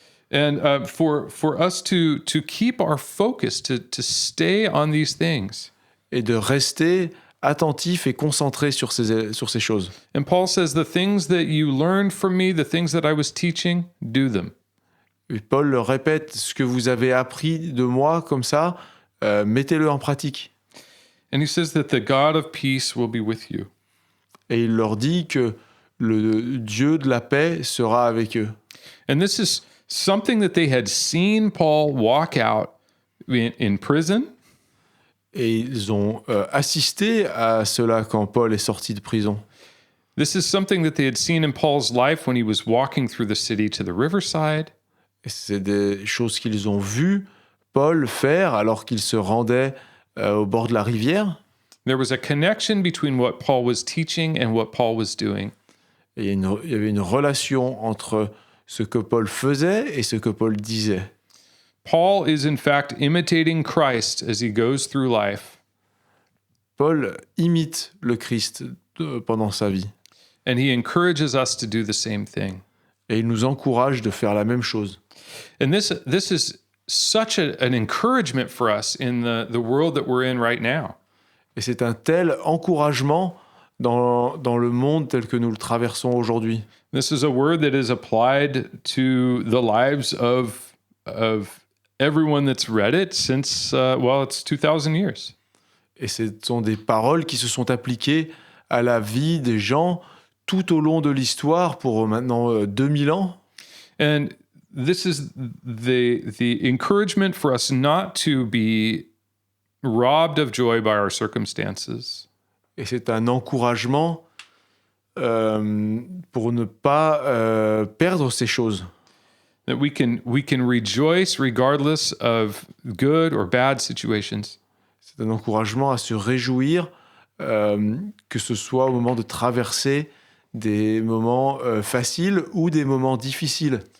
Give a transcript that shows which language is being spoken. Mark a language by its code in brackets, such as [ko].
[en] And for us to keep our focus, to stay on these things. [fr] et de rester attentif et concentré sur ces choses. [en] And Paul says, the things that you learned from me, the things that I was teaching, do them. [fr] Et Paul le répète, ce que vous avez appris de moi comme ça, mettez-le en pratique. [en] And he says that the God of peace will be with you. [fr] Et il leur dit que le Dieu de la paix sera avec eux. [en] And this is something that they had seen Paul walk out in prison. [fr] Et ils ont assisté à cela quand Paul est sorti de prison. [en] This is something that they had seen in Paul's life when he was walking through the city to the riverside. [fr] Et c'est des choses qu'ils ont vues Paul faire alors qu'il se rendait au bord de la rivière. [en] There was a connection between what Paul was teaching and what Paul was doing. [fr] Et il y avait une relation entre ce que Paul faisait et ce que Paul disait. [en] Paul is in fact imitating Christ as he goes through life, [fr] Paul imite le Christ pendant sa vie. [en] and he encourages us to do the same thing. [fr] Et il nous encourage de faire la même chose. [en] And this is such an encouragement for us in the world that we're in right now. [fr] Et c'est un tel encouragement dans le monde tel que nous le traversons aujourd'hui. [en] This is a word that is applied to the lives of everyone that's read it since, it's 2,000 years. [fr] Et ce sont des paroles qui se sont appliquées à la vie des gens tout au long de l'histoire pour maintenant 2000 ans. [en] And this is the encouragement for us not to be robbed of joy by our circumstances. [fr] Et c'est un encouragement pour ne pas perdre ces choses. [en] That we can rejoice regardless of good or bad situations. [fr] C'est un encouragement à se réjouir, que ce soit au moment de traverser des moments faciles ou des moments difficiles.